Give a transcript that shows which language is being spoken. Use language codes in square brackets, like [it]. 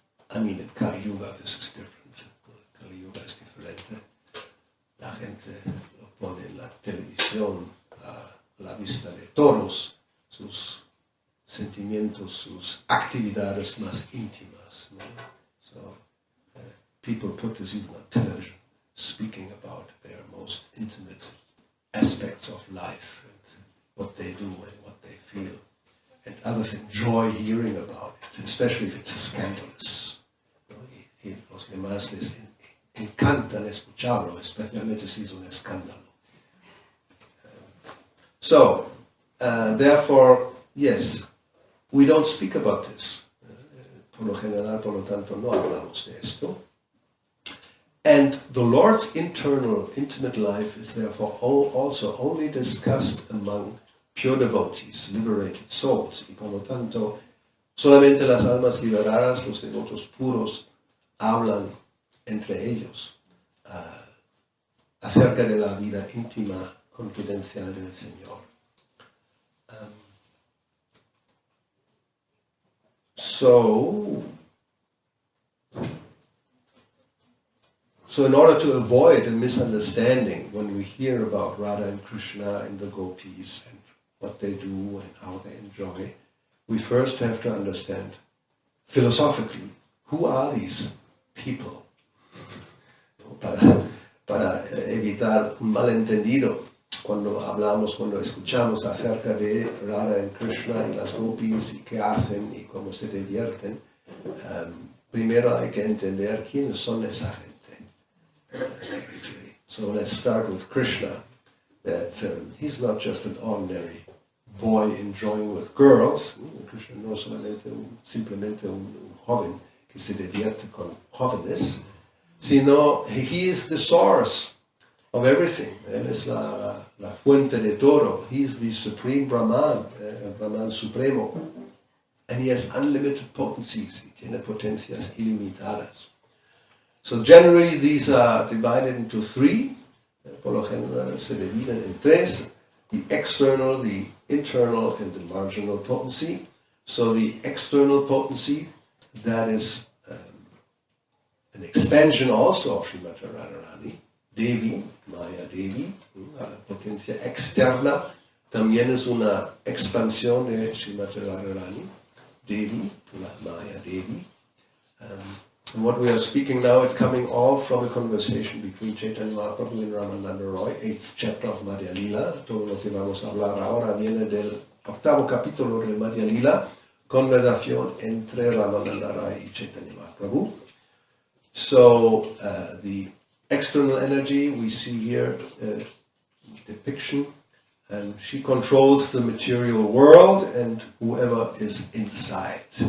[en] I mean, in Kali-yoga this is different. [es] Kali-yoga es diferente. La gente lo pone en la televisión, a la vista de todos, sus sentimientos, sus actividades más íntimas. ¿No? [en] So, people put this even on television, speaking about their most intimate aspects of life and what they do and what they feel. And others enjoy hearing about it, especially if it's scandalous. [es] ¿No? Y los demás les encantan escucharlo, especialmente si es un escándalo. [en] So, therefore, yes, we don't speak about this. [es] Por lo general, por lo tanto, no hablamos de esto. [en] And the Lord's internal, intimate life is therefore also only discussed among pure devotees, liberated souls. [es] Y por lo tanto, solamente las almas liberadas, los devotos puros, hablan entre ellos acerca de la vida íntima, confidencial del Señor. [en] So in order to avoid a misunderstanding when we hear about Radha and Krishna and the gopis and what they do and how they enjoy, we first have to understand philosophically, who are these people? [es] Para evitar un malentendido cuando escuchamos acerca de Radha y Krishna y las gopis y qué hacen y cómo se divierten, primero hay que entender quiénes son esa gente. [en] So let's start with Krishna, that he's not just an ordinary boy enjoying with girls. [es] Krishna no es simplemente un joven que se divierte con jóvenes, sino [en] he is the source of everything. [es] Él es la fuente de todo. [en] He is the supreme Brahman, [es] el Brahman supremo. [en] And he has unlimited potencies. [es] Y tiene potencias ilimitadas. [en] So generally these are divided into three. [es] Por lo general se dividen en tres. [en] The external, the internal, and the marginal potency. So the external potency, that is an expansion also of Srimati Radharani. [es] Devi, Maya Devi, la potencia externa, también es una expansión de Srimati Radharani. Devi, la Maya Devi. [en] And what we are speaking now, it's coming all from a conversation between Chaitanya Mahaprabhu and Ramananda Roy, 8th chapter of Madhya Lila. [es] Todo lo que vamos a hablar ahora viene del 8º capítulo de Madhya Lila, conversación entre Ramananda Roy y Chaitanya Mahaprabhu. [en] So, the external energy, we see here depiction, and she controls the material world and whoever is inside.